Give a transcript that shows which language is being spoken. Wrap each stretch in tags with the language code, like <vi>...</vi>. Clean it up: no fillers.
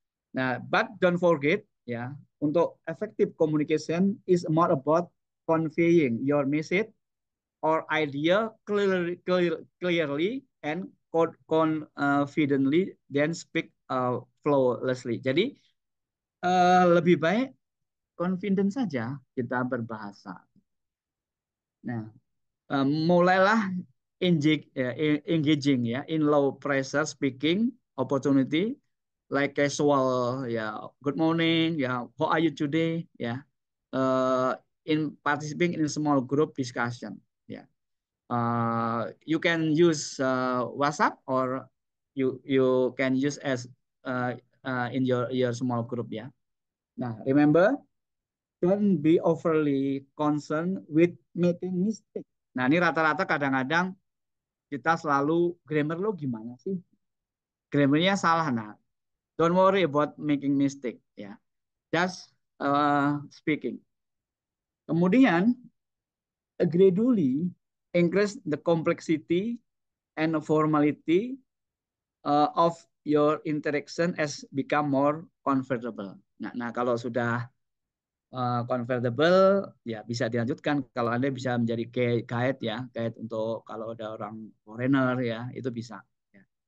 <en>Nah, but don't forget ya,</en> <id>untuk</id> <en>effective communication is more about conveying your message or idea clearly and confidently than speak flawlessly.</en> <id>Jadi lebih baik confident saja kita berbahasa. Nah, mulailah</id> <en>engaging ya in low pressure speaking opportunity like casual ya, good morning ya, how are you today ya, in participating in small group discussion ya. You can use WhatsApp or you can use as in your small group ya. Nah, remember, don't be overly concerned with making mistake.</en> <id>Nah, ini rata-rata kadang-kadang kita selalu grammar lo gimana sih? Grammarnya salah. Nah,</id> <en>don't worry about making mistake ya. Just speaking.</en> <id>Kemudian</id> <en>gradually increase the complexity and formality of your interaction as become more comfortable.</en> <id>Nah, kalau sudah convertible ya bisa dilanjutkan kalau Anda bisa menjadi guide ya, guide untuk kalau ada orang foreigner ya, itu bisa ya.</id>